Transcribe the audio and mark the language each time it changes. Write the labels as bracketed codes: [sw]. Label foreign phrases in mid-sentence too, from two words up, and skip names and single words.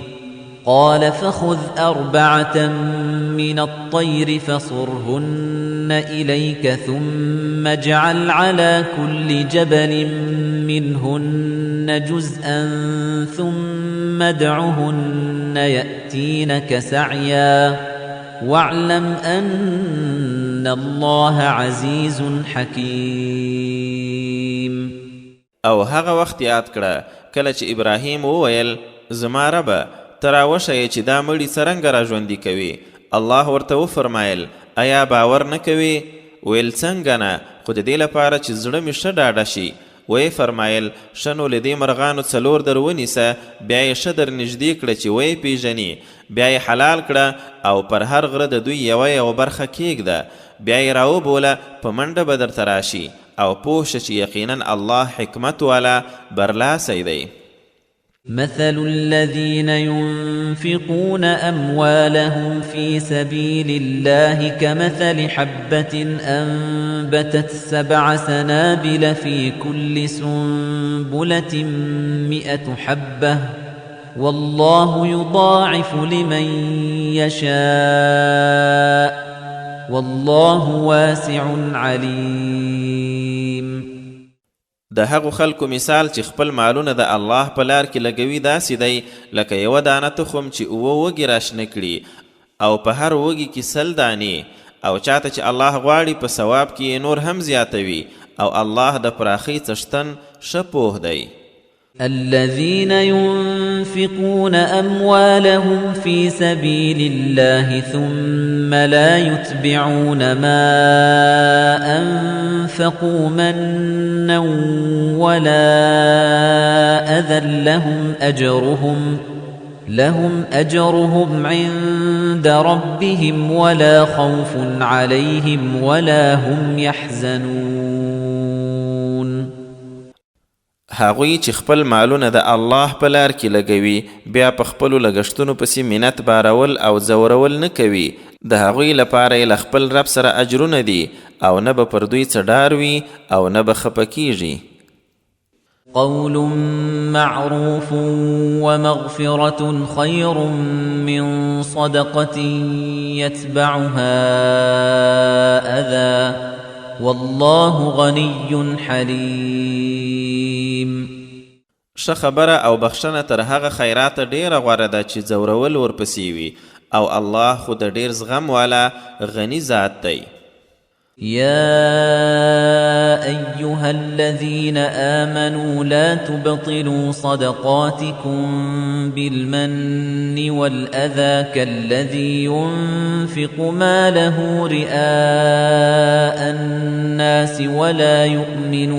[ar] قال فخذ 4 من الطير فصرهن إليك ثم اجعل على كل جبل منهن جزءا ثم ادعهن يأتينك سعيا واعلم أن الله عزيز حكيم. [ps] او هغه وخت یاد کړه کله چې ابراهیم وویل زما ربه ته راوښیې چې دا مړي څرنګه راژوندي کوي. الله ورته وفرمایل ایا باور نه کوې؟ ویل څنګه نه، خو د دې لپاره چې زړه مې ښه ډاډه شي. وی فرمایل ښه نو له دې مرغانو 4 در ونیسه، بیا یې ښه در نږدې کړه چې وی پیژني، بیا یې حلال کړه او پر هر غره د دوی یوه برخه کیږده، بیا یې راوبوله په منډه به درته راشي او پوه شه چې یقینا الله حکمت والا برلاسی دی. [ar] مثل الذين ينفقون أموالهم في سبيل الله كمثل حبة أنبتت 7 سنابل في كل سنبلة 100 حبة والله يضاعف لمن يشاء والله واسع عليم. [ps] د هغو خلکو مثال چې خپل مالونه د الله په لار کې لګوي داسې دی لکه یوه دانه تخم چې 7 وږي راشنه کړي او په هر وږي کې 100 دانې، او چاته چې الله غواړي په ثواب کې نور هم زیاتوي، او الله د پراخۍ څښتن ښه پوه دی. [ar] الذين ينفقون أموالهم في سبيل الله ثم لا يتبعون ما أنفقوا منا ولا أذى لهم أجرهم عند ربهم ولا خوف عليهم ولا هم يحزنون. [ps] هغوی چې خپل مالونه د الله په لار کې لګوي بیا په خپلو لګښتونو پسې منت بارول او ځورول نه کوي، د هغوی لپاره یې له خپل رب سره اجرونه دي او نه به پر دوی څه ډار وي او نه به خفه کیږي. [ar] قول معروف ومغفرة خير من صدقة يتبعها أذى والله غني حليم. [ps] ښه خبره او بخښنه تر هغه خیراته ډیره غوره ده چې ځورول ورپسې وي، او الله خو د ډیر زغم والا غني ذات دی. [ar] يا أيها الذين آمنوا لا تبطلوا صدقاتكم بالمن والأذى كالذي ينفق ماله رئاء الناس ولا يؤمن